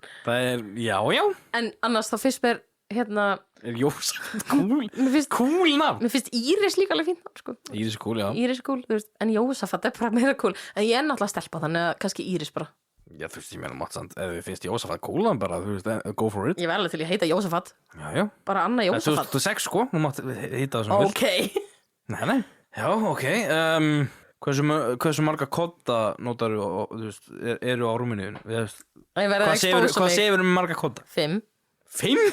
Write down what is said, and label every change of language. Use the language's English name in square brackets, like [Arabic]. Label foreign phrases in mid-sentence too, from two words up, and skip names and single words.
[Icelandic] Það er, já. En annars þá fyrst mér, Er Jósafat cool? mér finnst, Cool nafn? mér finnst Íris líka alveg fínt nafn, sko. Íris er cool, já. Íris er cool, þú veist, en Jósafat er bara meira cool. En ég er náttúrulega stelpa, þannig að kannski Íris bara. Já, þú veist, ég meina mátt samt, ef þið finnst Jósafat cool nafn bara, þú veist, [English] go for it. [Icelandic] Ég var alveg til að heita Jósafat. Já. Bara Anna Jósafat. Þú sex, sko, þú mátt heita það sem þú Ok. Nei. Já, ok. Hversu marga kodda notaru og, þú veist, eru á rúminu? Ég verði að expósa mig. Hvað segir um marga kodda?